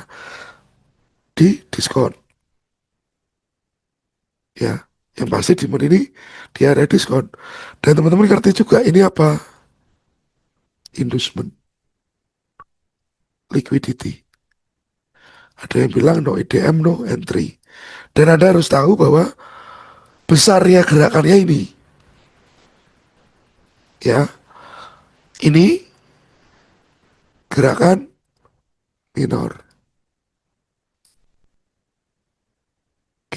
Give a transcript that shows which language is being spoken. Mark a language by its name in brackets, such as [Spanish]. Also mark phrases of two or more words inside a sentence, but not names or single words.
[Indonesian] Di diskon. Ya, yang pasti demand ini dia ada diskon. Dan teman-teman ngerti juga ini apa? [English] Inducement, liquidity. [Indonesian] Ada yang bilang [English] no EDM, no entry. [Indonesian] Dan Anda harus tahu bahwa besarnya gerakannya ini. Ya, ini gerakan minor. Oke.